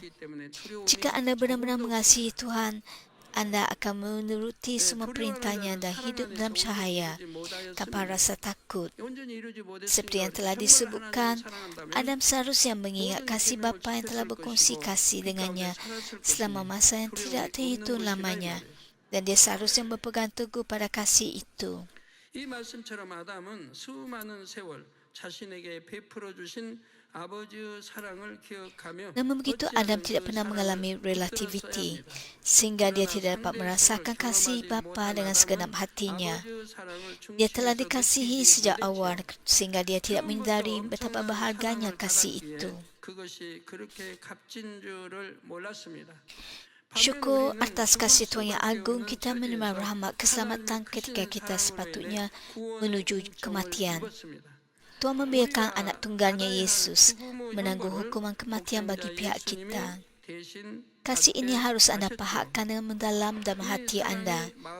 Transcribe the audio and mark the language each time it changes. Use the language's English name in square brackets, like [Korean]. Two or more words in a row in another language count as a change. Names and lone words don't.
[Malay] Jika anda benar-benar mengasihi Tuhan, anda akan menuruti semua perintahnya dan hidup dalam cahaya tanpa rasa takut. Seperti yang telah disebutkan, Adam seharusnya mengingat kasih Bapa yang telah berkongsi kasih dengannya selama masa yang tidak terhitung lamanya, dan dia seharusnya berpegang teguh pada kasih itu. [Korean] 이 말씀처럼 아담은 수많은 세월 자신에게 베풀어 주신 아버지의 사랑을 기억하며 [Malay] Namun begitu, Adam tidak pernah mengalami relativity, sehingga dia tidak dapat merasakan kasih Bapa dengan segenap hatinya. Dia telah dikasihi sejak awal, sehingga dia tidak menyadari betapa berharganya kasih itu. [Korean] 그것이 그렇게 값진 줄을 몰랐습니다. [Malay] Syukur atas kasih Tuhan yang agung, kita menerima rahmat keselamatan ketika kita sepatutnya menuju kematian. Tuhan membiarkan anak tunggalnya Yesus menanggung hukuman kematian bagi pihak kita. Kasih ini harus anda pahamkan dengan mendalam dalam hati anda.